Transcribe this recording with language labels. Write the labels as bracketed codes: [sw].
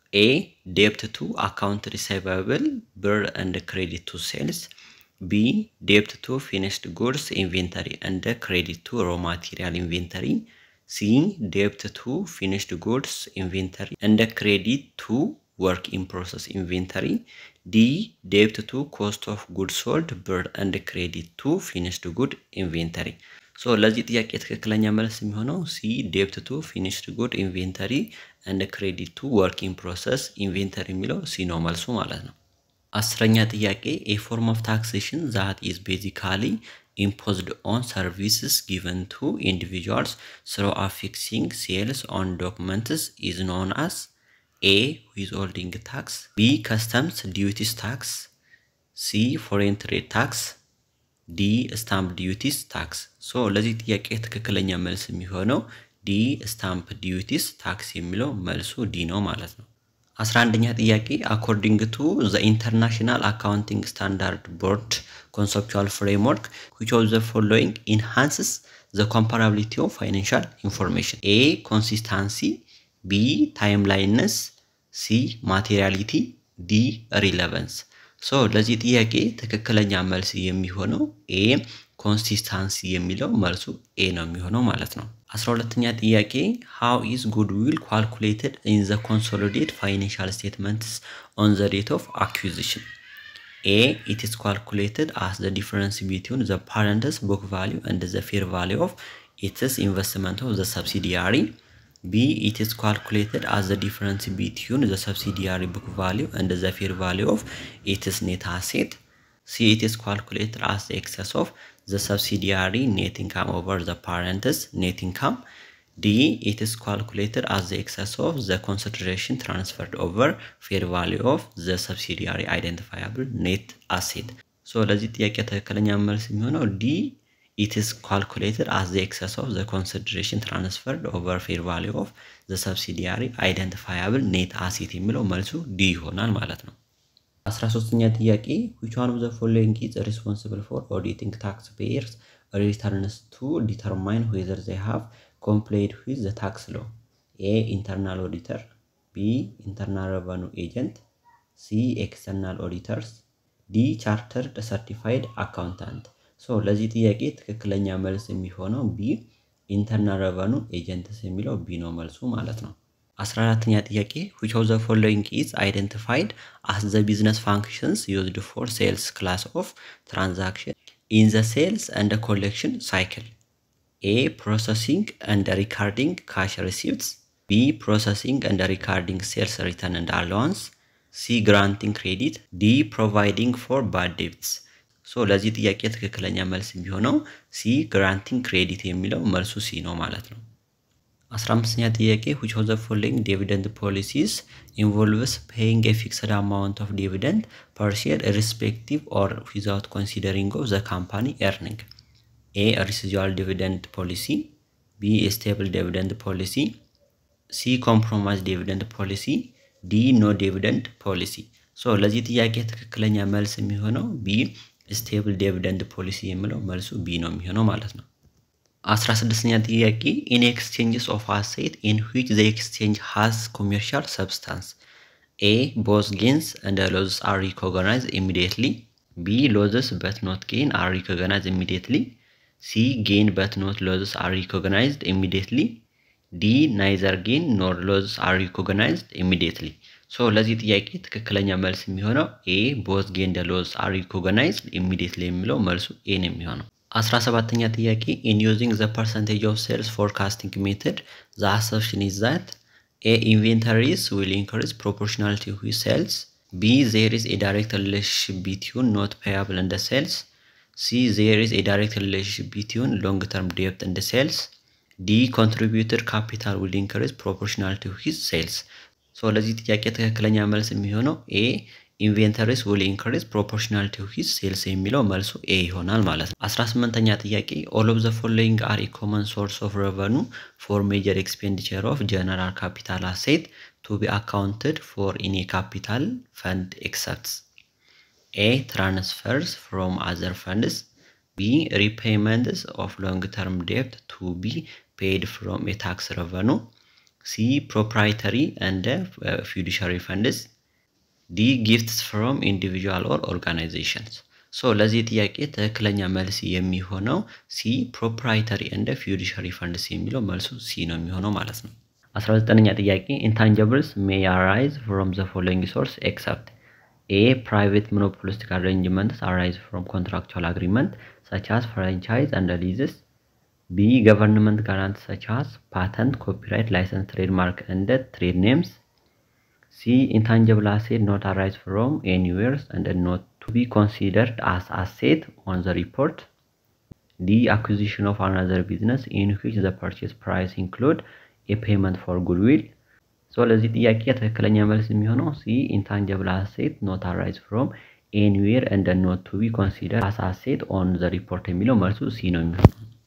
[en] A debt to account receivable bill and credit to sales, B debt to finished goods inventory and credit to raw material inventory, C. Debt to finished goods inventory and credit to work in process inventory. D. Debt to cost of goods sold and credit to finished good inventory. [am] So ለዚህ ጥያቄ ትክክለኛ መልስ የሚሆነው C. [en] Debt to finished good inventory and credit to work in process inventory [am] የሚለው C ነው መልሱ ማለት ነው። አስረኛ ጥያቄ [en] a form of taxation that is basically imposed on services given to individuals through affixing sales on documents is known as A. Withholding tax, B. Customs duties tax, C. Foreign trade tax, D. Stamp duties tax. [am] So ለዚህ ጥያቄ ትክክለኛ መልስ የሚሆነው D. [en] Stamp duties tax [am] የሚለው መልሱ D ነው ማለት ነው። 11ኛ ጥያቄ [en] according to the International Accounting Standard Board conceptual framework which of the following enhances the comparability of financial information? A. Consistency, B. Timeliness, C. Materiality, D. Relevance. [am] So ለዚህ ጥያቄ ትክክለኛ መልስ የሚሆነው A. [en] Consistency [am] የሚለው መልሱ A ነው የሚሆነው ማለት ነው። 12ኛ ጥያቄ [en] how is goodwill calculated in the consolidated financial statements on the date of acquisition? A. It is calculated as the difference between the parent's book value and the fair value of its investment of the subsidiary. B. It is calculated as the difference between the subsidiary book value and the fair value of its net asset. C. It is calculated as the excess of the subsidiary net income over the parent's net income. D. It is calculated as the excess of the consideration transferred over fair value of the subsidiary identifiable net asset. [am] So ለዚህ ጥያቄ ትክክለኛ መልስ የሚሆነው D. [en] It is calculated as the excess of the consideration transferred over fair value of the subsidiary identifiable net asset [am] የሚለው መልሱ D ይሆናል ማለት ነው። 13ኛ ጥያቄ [en] which one of the following is responsible for auditing taxpayers returns to determine whether they have complied with the tax law? A. Internal auditor, B. Internal revenue agent, C. External auditors, D. Chartered certified accountant. [am] So ለዚህ ጥያቄ ትክክለኛ መልስ የሚሆነው B. [en] Internal revenue agents [am] የሚለው B ነው መልሱ ማለት ነው። 14ኛ ጥያቄ [en] which of the following is identified as the business functions used for sales class of transaction in the sales and collection cycle? A. Processing and recording cash receipts, B. Processing and recording sales return and allowance, C. Granting credit, D. Providing for bad debts. [am] So ለዚህ ጥያቄ ትክክለኛ መልስ የሚሆነው C. [en] Granting credit [am] የሚለው መልሱ C ነው ማለት ነው። 15ኛ ጥያቄ [en] which of the following dividend policies involves paying a fixed amount of dividend per share irrespective or without considering of the company earning? A. Residual dividend policy, B. Stable dividend policy, C. Compromise dividend policy, D. No dividend policy. [am] So ለዚህ ጥያቄ ትክክለኛ መልስ የሚሆነው B. [en] Stable dividend policy [am] የሚለው መልሱ B ነው የሚሆነው ማለት ነው። 16ኛ ጥያቄ [en] in exchanges of asset in which the exchange has commercial substance? A. Both gains and losses are recognized immediately, B. Losses but not gain are recognized immediately, C. Gain but not losses are recognized immediately, D. Neither gain nor losses are recognized immediately. [am] So ለዚህ ጥያቄ ትክክለኛ መልስ የሚሆነው A. [en] Both gain and losses are recognized immediately [am] የሚለው መልሱ A ነው የሚሆነው። 17ኛ ጥያቄ [en] in using the percentage of sales forecasting method the assumption is that A. Inventories will increase proportionality with sales, B. There is a direct relationship between not payable and the sales, C. There is a direct relationship between long-term debt and the sales, D. Contributed capital will increase proportionality with sales. [am] So ለዚህ ጥያቄ ትክክለኛ መልስ የሚሆነው A. [en] Inventories will increase proportionality with sales [am] የሚለው መልሱ A ይሆናል ማለት ነው። 18ኛ ጥያቄ [en] all of the following are a common source of revenue for major expenditure of general capital asset to be accounted for in a capital fund except A. Transfers from other funds, B. Repayments of long-term debt to be paid from a tax revenue, C. Proprietary and fiduciary funds, D. Gifts from individual or organizations. [am] ሶ ለዚህ ጥያቄ ትክክለኛ መልስ የሚሆነው [en] ሲ ፕሮፕራይተሪ እንደ ፊዱሻሪ ፈንድስ [am] የሚለው መልሱ ሲ ነው የሚሆነው ማለት ነው። 19ኛ ጥያቄ [en] ኢንታንጂብልስ ሜይ አራይዝ ፍሮም ዘ ፎሎዊንግ ሶርስ ኤክሰፕት ኤ ፕራይቬት ሞኖፖሊስቲክ አሬንጅመንትስ አራይዝ ፍሮም ኮንትራክቹዋል አግሪመንት ሰች አስ ፍራንቻይዝ አንድ ሊዝስ ቢ ገቨርንመንት ጋራንት ሰች አስ ፓተንት ኮፒራይት ላይሰንስ ትሬድማርክ እንደ ትሬድ ኔምስ ሲ intangible asset not arise from anywhere and not to be considered as asset on the report. D acquisition of another business in which the purchase price include a payment for goodwill. So [am] ለዚህ ጥያቄ ትክክለኛ መልስ የሚሆነው [en] ሲ intangible asset not arise from anywhere and not to be considered as asset on the report [am] የሚለው መልሱ ሲ ነው የሚሆነው።